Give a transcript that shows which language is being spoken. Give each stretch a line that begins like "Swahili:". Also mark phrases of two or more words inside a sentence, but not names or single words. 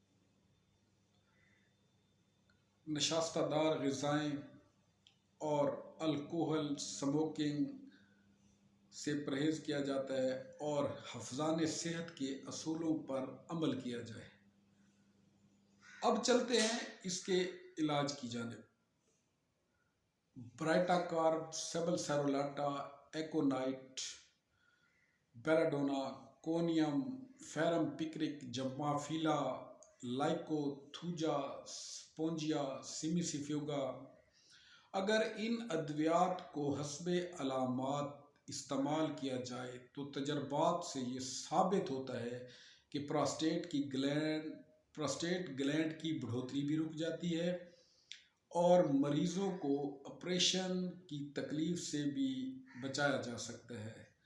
Urdu: نشاستہ دار غذائیں اور
English: alcohol smoking
Urdu: سے پرہیز کیا جاتا ہے، اور حفظان صحت کے اصولوں پر عمل کیا جائے۔ اب چلتے ہیں اس کے علاج کی جانب۔ برائٹا کارب، سیبل سیرولاٹا، ایکونائٹ، بیلاڈونا، کونیم، فیرم پکرک، جمافیلا، لائکو تھوجا، سپونجیا، سیمیسیفیوگا۔ اگر ان ادویات کو حسب علامات استعمال کیا جائے تو تجربات سے یہ ثابت ہوتا ہے کہ
English: prostate gland
Urdu: کی بڑھوتری بھی رک جاتی ہے، اور مریضوں کو آپریشن کی تکلیف سے بھی بچایا جا سکتا ہے۔